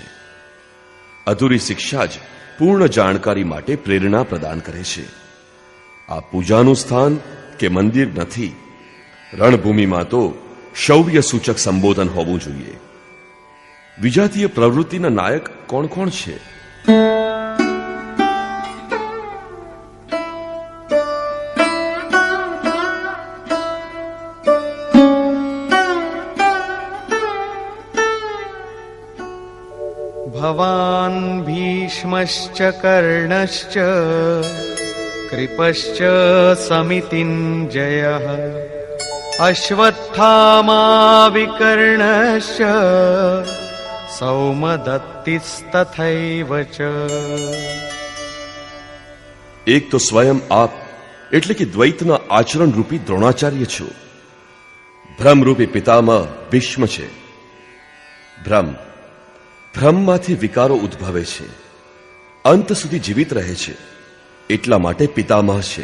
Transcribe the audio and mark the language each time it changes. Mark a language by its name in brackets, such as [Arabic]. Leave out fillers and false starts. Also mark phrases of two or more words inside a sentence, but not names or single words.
[Gujarati] અધૂરી શિક્ષા જ પૂર્ણ જાણકારી માટે પ્રેરણા પ્રદાન કરે છે. આ પૂજાનું સ્થાન કે મંદિર નથી. રણભૂમિમાં તો શૌર્ય સૂચક સંબોધન હોવું જોઈએ. વિજાતીય પ્રવૃત્તિના નાયક કોણ કોણ છે? [Sanskrit] भवान् भीष्मश्च कर्णश्च कृपश्च समितिञ्जयः अश्वत्थामा विकर्णश्च सौमदत्तिस्तथैव च. [Gujarati] એક તો સ્વયં આપ એટલે કે દ્વૈતના આચરણ રૂપી દ્રોણાચાર્ય છો. ભ્રમરૂપી પિતામહ ભીષ્મ છે. ભ્રમમાંથી વિકારો ઉદ્ભવે છે, અંત સુધી જીવિત રહે છે, એટલા માટે પિતામહ છે.